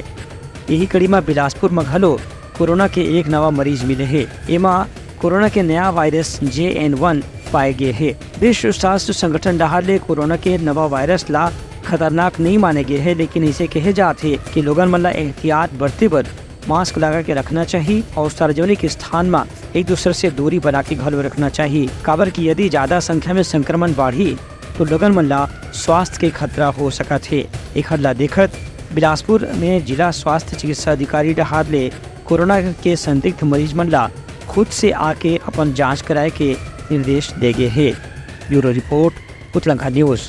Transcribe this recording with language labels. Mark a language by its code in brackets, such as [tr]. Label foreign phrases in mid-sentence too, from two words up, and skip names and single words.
[hne] यही कड़ी में बिलासपुर में घलो कोरोना के एक नवा मरीज मिले है। एमा कोरोना के नया वायरस JN1 पाए गए है। विश्व स्वास्थ्य संगठन डहार ले कोरोना के नवा वायरस ला खतरनाक नहीं माने गए है, लेकिन इसे कहे जाते कि लोगन मन ला एहतियात बरते बर मास्क लगा के रखना चाहिए और सार्वजनिक स्थान में एक दूसरे से दूरी बना के घलो रखना चाहिए। काबर की यदि ज्यादा संख्या में संक्रमण बढ़ी तो लोगन मन ला स्वास्थ्य के खतरा हो सकत है। एक हल्ला देखत बिलासपुर में जिला स्वास्थ्य चिकित्सा अधिकारी डहार ले कोरोना के संदिग्ध मरीज मन ला खुद से आके अपन जांच कराए के निर्देश दे गए है। ब्यूरो रिपोर्ट उत्तलंघा न्यूज़।